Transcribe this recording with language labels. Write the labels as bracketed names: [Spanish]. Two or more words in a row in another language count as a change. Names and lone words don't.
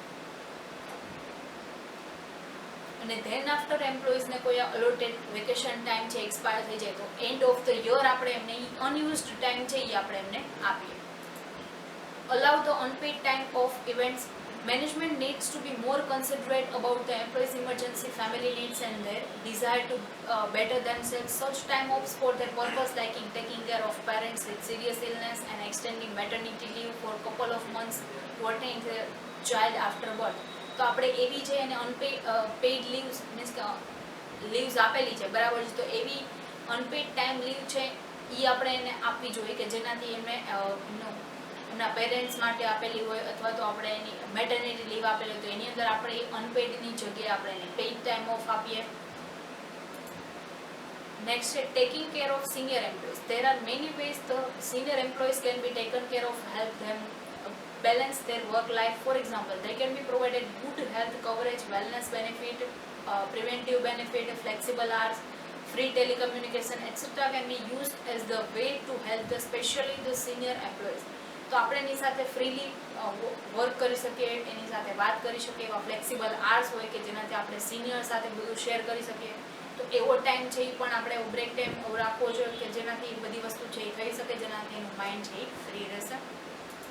[Gujarati] અને [English] then after [Gujarati] એમ્પ્લોઈઝને કોઈ [English] allotted vacation time [Gujarati] છે એક્સપાયર થઈ જાય તો [English] end of the year [Gujarati] આપણે એમને [English] unused time [Gujarati] છે એ આપણે એમને આપીએ. [English] allow the unpaid time of events. Management needs to be more considerate about the employees' emergency family needs and their desire to better themselves. Such time offs for their purpose like in taking care of parents with serious illness and extending maternity leave for a couple of months to attend their child after birth. [Gujarati] તો આપણે એવી છે એને [English] paid leaves means [Gujarati] કે લીવ્સ આપેલી છે બરાબર છે, તો એવી [English] unpaid time leave [Gujarati] છે એ આપણે એને આપવી જોઈએ કે જેનાથી એમને એમના પેરેન્ટ્સ માટે આપેલી હોય અથવા તો આપણે એની [English] maternity leave [Gujarati] આપેલી હોય તો એની અંદર આપણે એ અનપેડની જગ્યાએ આપણે એને [English] paid time off [Gujarati] આપીએ. [English] નેક્સ્ટ છે taking care of senior employees. There are many ways the senior employees can be taken care of, help them balance their work life. For example, they can be provided good health coverage, wellness benefit, preventive benefit, flexible hours, free telecommunication, etc. can be used as the way to help the especially the senior employees. [Gujarati] તો આપણે એની સાથે [English] freely work [Gujarati] કરી શકીએ, એની સાથે વાત કરી શકીએ, એવા [English] flexible hours [Gujarati] હોય કે જેનાથી આપણે સિનિયર સાથે બધું શેર કરી શકીએ, તો એવો ટાઈમ છે એ પણ આપણે [English] break time [Gujarati] રાખવો જોઈએ કે જેનાથી બધી વસ્તુ છે એ થઈ શકે, જેનાથી એનું માઇન્ડ છે એ ફ્રી રહેશે.